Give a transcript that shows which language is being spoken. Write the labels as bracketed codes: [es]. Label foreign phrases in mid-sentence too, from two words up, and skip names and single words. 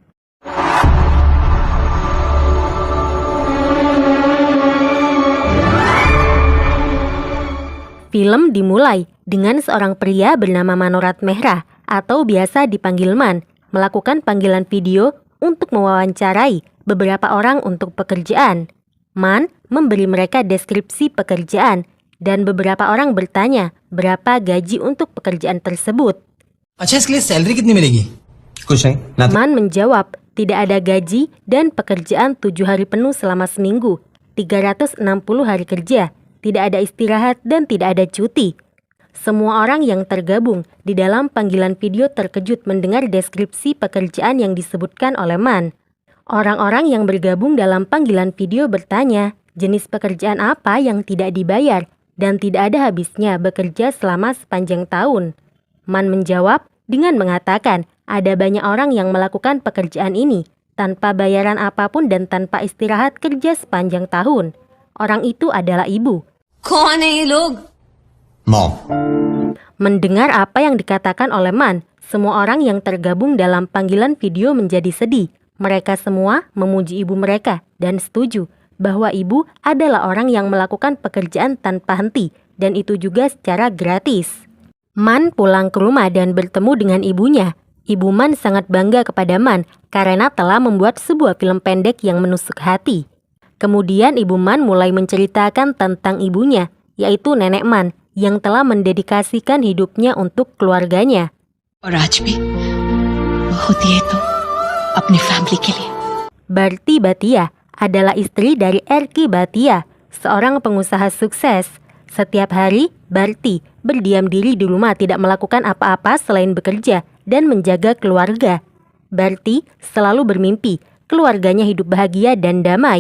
[id] Film dimulai dengan seorang pria bernama Manohar Mehra atau biasa dipanggil Man melakukan panggilan video untuk mewawancarai beberapa orang untuk pekerjaan. Man memberi mereka deskripsi pekerjaan dan beberapa orang bertanya berapa gaji untuk pekerjaan tersebut. [hi] अच्छा इसके लिए सैलरी कितनी मिलेगी? कुछ नहीं. [id] Man menjawab tidak ada gaji dan pekerjaan 7 hari penuh selama seminggu, 360 hari kerja, tidak ada istirahat dan tidak ada cuti. Semua orang yang tergabung di dalam panggilan video terkejut mendengar deskripsi pekerjaan yang disebutkan oleh Man. Orang-orang yang bergabung dalam panggilan video bertanya jenis pekerjaan apa yang tidak dibayar dan tidak ada habisnya bekerja selama sepanjang tahun. Man menjawab dengan mengatakan ada banyak orang yang melakukan pekerjaan ini tanpa bayaran apapun dan tanpa istirahat kerja sepanjang tahun. Orang itu adalah ibu. [hi] कौन है ये लोग? Mom. [id] Mendengar apa yang dikatakan oleh Man, semua orang yang tergabung dalam panggilan video menjadi sedih. Mereka semua memuji ibu mereka dan setuju bahwa ibu adalah orang yang melakukan pekerjaan tanpa henti dan itu juga secara gratis. Man pulang ke rumah dan bertemu dengan ibunya. Ibu Man sangat bangga kepada Man karena telah membuat sebuah film pendek yang menusuk hati. Kemudian ibu Man mulai menceritakan tentang ibunya, yaitu nenek Man yang telah mendedikasikan hidupnya untuk keluarganya. [hi] और आज भी वो होती है तो अपनी फैमिली के लिए. [id] Bharti Bhatia adalah istri dari R.K. Bhatia, seorang pengusaha sukses. Setiap hari, Bharti berdiam diri di rumah tidak melakukan apa-apa selain bekerja dan menjaga keluarga. Bharti selalu bermimpi keluarganya hidup bahagia dan damai.